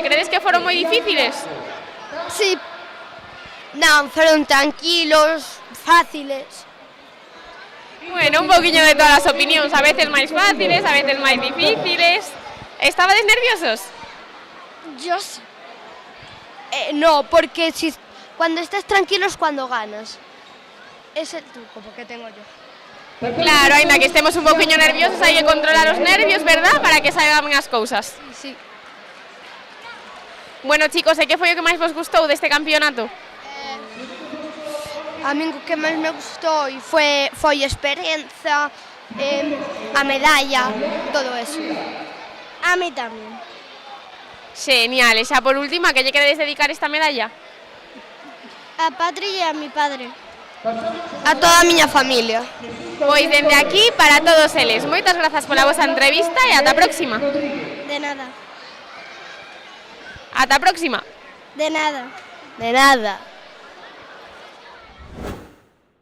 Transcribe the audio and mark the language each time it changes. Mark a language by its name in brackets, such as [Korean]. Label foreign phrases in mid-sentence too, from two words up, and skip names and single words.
[Galician] Credes que foron moi difíciles? Sí. Non, foron tranquilos, fáciles. Bueno, un pouquiño de todas as opinións, a veces máis fáciles, a veces máis difíciles. Estabades nerviosos? [Spanish] Yo sí. No, porque cuando estás tranquilo es cuando ganas. Es el truco que tengo yo. [Galician] Claro, ainda que estemos un pouquiño nerviosos, hai que controlar os nervios, verdad? Para que salgan ben as cousas. Sí. Bueno, chicos, e que foi o que máis vos gustou deste campeonato? A mí o que máis me gustou foi a experiencia, a medalla, [Spanish] todo eso. [Galician] A mí tamén. Genial, e xa por última, que lle queredes dedicar esta medalla? A Patri e [Spanish] a mi padre. [Galician] A toda a miña familia. Pois dende aquí para todos eles. Moitas grazas pola vosa entrevista e ata a próxima. De nada. Ata a próxima. De nada. De nada.